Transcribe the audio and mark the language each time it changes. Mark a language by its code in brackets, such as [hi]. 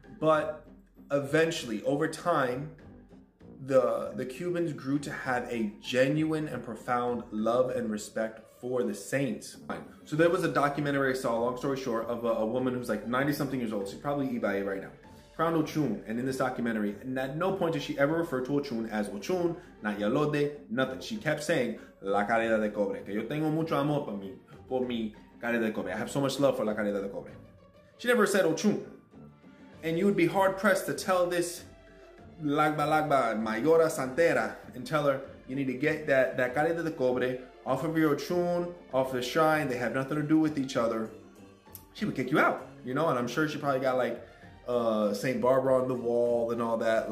[en] But eventually, over time, the Cubans grew to have a genuine and profound love and respect for the saints. So there was a documentary I saw, long story short, of a woman who's like 90-something years old. She's probably Ibae right now. Crowned Ochun, and in this documentary, and at no point did she ever refer to Ochun as Ochun, not Yalode, nothing. She kept saying, [es] La Caridad de Cobre, que yo tengo mucho amor por mi Caridad de Cobre. [en] I have so much love for La Caridad de Cobre. She never said Ochun. And you would be hard-pressed to tell this Lagba Mayora Santeria and tell her, you need to get that Caridad de Cobre off of your Ochun, off the shrine. They have nothing to do with each other. She would kick you out, and I'm sure she probably got like Saint Barbara on the wall and all that.